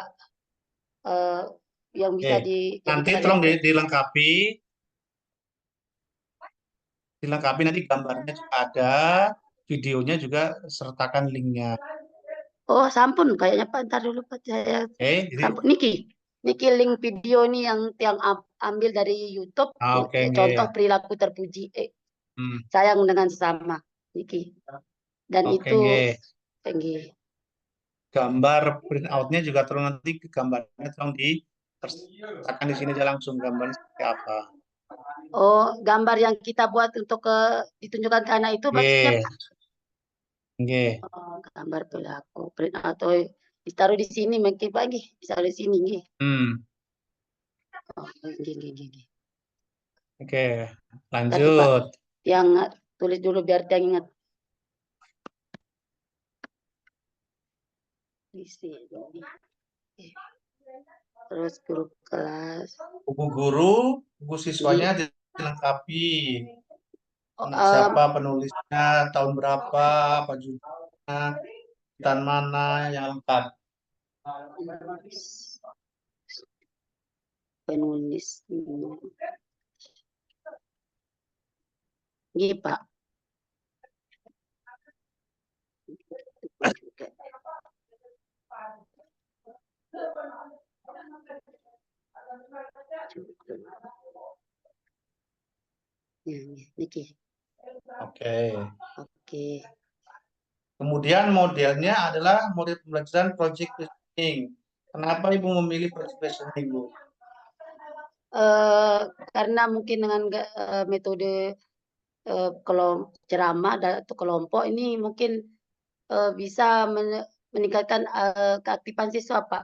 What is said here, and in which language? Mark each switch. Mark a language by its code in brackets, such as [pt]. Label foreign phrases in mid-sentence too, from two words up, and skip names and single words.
[id] Eh, yang Oke. bisa Nanti dijadikan tolong referensi. dilengkapi nanti gambarnya juga ada, videonya juga sertakan linknya. Oh sampun kayaknya Pak, ntar dulu Pak saya Oke, jadi sampun. Niki, niki link video nih yang ambil dari YouTube. oke, Contoh nggih. perilaku terpuji. Hmm, Sayang dengan sesama. Niki. Dan oke, itu nggih. tinggi. Gambar [en] print out-nya [id] juga tolong nanti gambarnya tolong sertakan di sini aja langsung gambarnya seperti apa. Oh, gambar yang kita buat untuk ditunjukkan ke anak itu maksudnya Nggih, Pak? nggih. Oh, gambar perilaku, [en] print out. [id] Oh, Ditaruh di sini mungkin pagi, ditaruh di sini nggih. Hmm, Oh, nggih. oke, Tapi Pak, lanjut. yang tulis dulu biar dia ingat. Isi dulu. Terus grup kelas. Buku guru, buku siswanya Nggih. dilengkapi. Oh, Siapa penulisnya, tahun berapa, apa judulnya, dan mana yang lengkap. penulis. Nggih, Pak. Ya, niki. Oke. Oke. Kemudian modelnya adalah model pembelajaran [en] project listening. [id] Kenapa Ibu memilih [en] project listening, [id] Bu? Karena mungkin dengan metode ceramah atau kelompok ini mungkin bisa meningkatkan keaktifan siswa, Pak.